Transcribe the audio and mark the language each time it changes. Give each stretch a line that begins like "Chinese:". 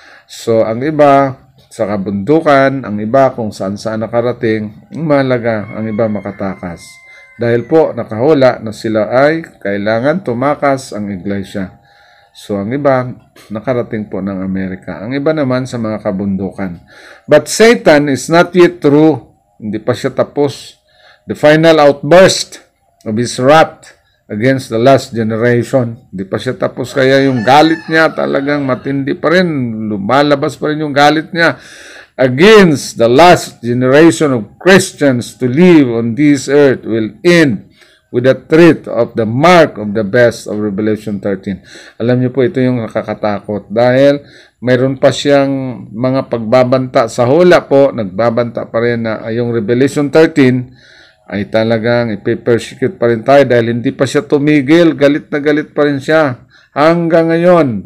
Filipino: So ang iba sa kabundukan, ang iba kung saan-saan nakarating, mahalaga ang iba makatakas. Dahil po nakahula na sila ay kailangan tumakas ang iglesia. So ang iba nakarating po ng Amerika. Ang iba naman sa mga kabundukan.
English: But Satan is not yet through.
Filipino: Hindi pa siya tapos.
English: The final outburst of his wrath against the last generation.
Filipino: Di pa siya tapos, kaya yung galit niya talagang matindi pa rin. Lumalabas pa rin yung galit niya
English: against the last generation of Christians to live on this earth will end with the threat of the mark of the beast of Revelation 13.
Filipino: Alam niyo po, ito yung nakakatakot dahil mayroon pa siyang mga pagbabanta sa hula po, nagbabanta pa rin na yung Revelation 13 ay talagang ipe-persecute pa rin tayo dahil hindi pa siya tumigil, galit na galit pa rin siya hanggang ngayon.